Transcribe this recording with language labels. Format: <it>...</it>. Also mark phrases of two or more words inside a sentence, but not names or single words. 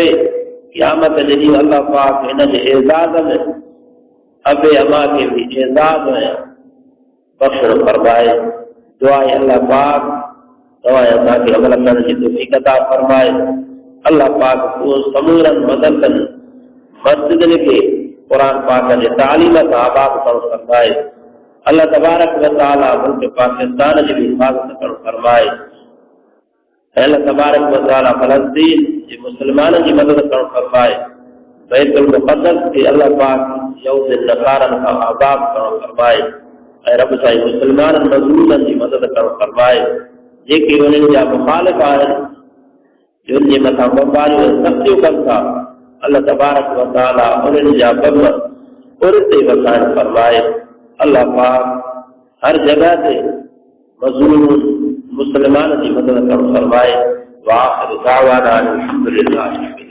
<sd>क़यामत जे ॾींहुं अल्लाह पाक हिन जे एज़ाज़ में अबे अमा खे बि एज़ाज़ में बख़्शण फरमाए। दुआ आहे अल्लाह पाक तव्हां असांखे अमल करण जी तौफ़ीक़ अता फरमाए। अल्लाह पाक समूरनि मदरसनि मस्जिदनि खे क़ुरान पाक जे तालीम सां आबाद करणु फरमाए।</sd> <ar>الله تبارك وتعالى</ar> <sd>मुल्क पाकिस्तान जी बि हिफ़ाज़त करणु फरमाए।</sd> <ar>الله تبارك وتعالى</ar> <sd>फ़लस्तीन जे मुस्लमाननि जी मदद करणु फरमाए। बैतुल मुक़द्दस खे अल्लाह पाक यहूद नसारनि खां आज़ाद करणु फरमाए ऐं रब साईं मुस्लमाननि मज़लूमनि जी मदद करणु फरमाए। जेके उन्हनि जा मुख़ालिफ़ आहिनि, जिन जे मथां बमबारियूं ऐं सख़्तियूं कनि था,</sd> <ar>الله تبارك وتعالى</ar> <sd>उन्हनि जा कम उर ते वसाइण फरमाए। अल्लाह पाक हर जगह ते मज़लूम मुस्लमान की मदद करणु फरमाए।</sd> <ar>وآخر دعوانا الحمد لله.</ar>